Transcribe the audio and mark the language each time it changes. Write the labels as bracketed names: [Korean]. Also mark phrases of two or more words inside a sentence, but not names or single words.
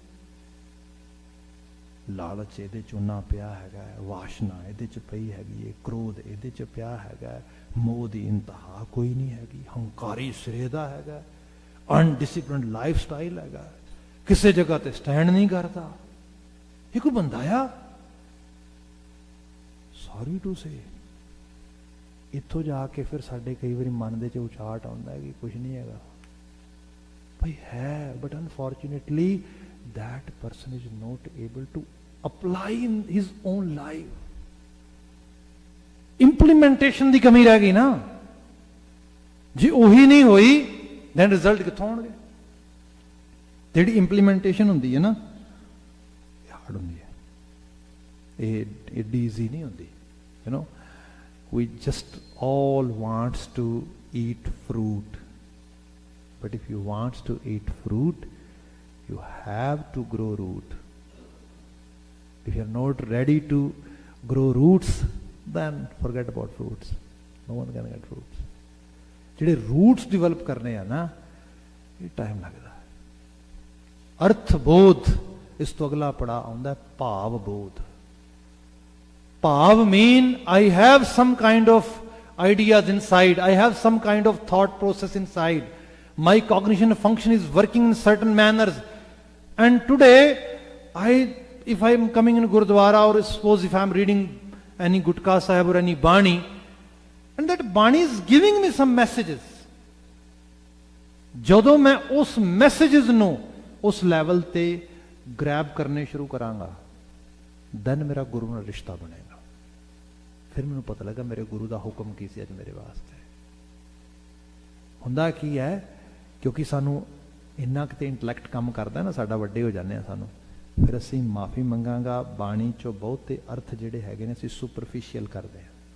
[Punjabi] ਲਾਲਚ ਇਹਦੇ 'ਚ ਉਨਾ ਪਿਆ ਹੈਗਾ, ਵਾਸ਼ਨਾ ਇਹਦੇ 'ਚ ਪਈ ਹੈਗੀ ਹੈ, ਕ੍ਰੋਧ ਇਹਦੇ 'ਚ ਪਿਆ ਹੈਗਾ, ਮੋਹ ਦੀ ਇੰਤਹਾ ਕੋਈ ਨਹੀਂ ਹੈਗੀ, ਹੰਕਾਰੀ ਸਿਰੇ ਦਾ ਹੈਗਾ, [English] undisciplined life style [Punjabi] ਹੈਗਾ, ਕਿਸੇ ਜਗ੍ਹਾ ਤੇ ਸਟੈਂਡ ਨਹੀਂ ਕਰਦਾ। ਇਹ ਕੋਈ ਬੰਦਾ ਆ। [English] sorry to say [Punjabi] ਇੱਥੋਂ ਜਾ ਕੇ ਫਿਰ ਸਾਡੇ ਕਈ ਵਾਰੀ ਮਨ ਦੇ 'ਚ ਉਚਾਟ ਆਉਂਦਾ ਕਿ ਕੁਝ ਨਹੀਂ ਹੈਗਾ ਭਾਈ ਹੈ, [English] but unfortunately that person is not able to apply in his own life. [Punjabi] Implementation ਦੀ ਕਮੀ ਰਹਿ ਗਈ ਨਾ। ਜੇ ਉਹੀ ਨਹੀਂ ਹੋਈ [English] then result [Punjabi] ਕਿੱਥੋਂ ਆਉਣਗੇ? ਜਿਹੜੀ ਇੰਪਲੀਮੈਂਟੇਸ਼ਨ ਹੁੰਦੀ ਹੈ ਨਾ ਹਾਰਡ ਹੁੰਦੀ ਹੈ, ਇਹ ਏਡੀ ਈਜ਼ੀ ਨਹੀਂ ਹੁੰਦੀ। [English] you know, we just all wants to eat fruit, but if you wants to eat fruit you have to grow root. If you are not ready to grow roots, then forget about fruits. No one can get fruits. [Punjabi] ਜਿਹੜੇ [English] roots develop [Punjabi] ਕਰਨੇ ਆ ਨਾ ਇਹ ਟਾਈਮ ਲੱਗਦਾ ਹੈ। ਅਰਥ ਬੋਧ ਇਸ ਤੋਂ ਅਗਲਾ ਪੜਾ ਆਉਂਦਾ ਭਾਵ ਬੋਧ। [English] ਭਾਵ mean I have some kind of ideas inside, I have some kind of thought process inside, my cognition function is working in certain manners. And today, if I am coming in Gurudwara, or suppose if I am reading any Gutka Sahib or any Bani, and that Bani is giving me some messages, [Punjabi] ਜਦੋਂ ਮੈਂ ਉਸ ਮੈਸੇजेस ਨੂੰ ਉਸ ਲੈਵਲ ਤੇ ਗ੍ਰੈਬ ਕਰਨੇ ਸ਼ੁਰੂ ਕਰਾਂਗਾ then ਮੇਰਾ ਗੁਰੂ ਨਾਲ ਰਿਸ਼ਤਾ ਬਣੇਗਾ। ਫਿਰ ਮੈਨੂੰ ਪਤਾ ਲੱਗਾ ਮੇਰੇ ਗੁਰੂ ਦਾ ਹੁਕਮ ਕੀ ਸੀ ਅੱਜ ਮੇਰੇ ਵਾਸਤੇ। ਹੁੰਦਾ ਕੀ ਹੈ ਕਿਉਂਕਿ ਸਾਨੂੰ ਇੰਨਾ ਕਿਤੇ ਇੰਟਲੈਕਟ ਕੰਮ ਕਰਦਾ ਨਾ ਸਾਡਾ, ਵੱਡੇ ਹੋ ਜਾਂਦੇ ਆ ਸਾਨੂੰ, ਫਿਰ ਅਸੀਂ ਮਾਫੀ ਮੰਗਾਂਗਾ ਬਾਣੀ ਚੋਂ ਬਹੁਤੇ ਅਰਥ ਜਿਹੜੇ ਹੈਗੇ ਨੇ ਅਸੀਂ ਸੁਪਰਫਿਸ਼ੀਅਲ ਕਰਦੇ ਹਾਂ।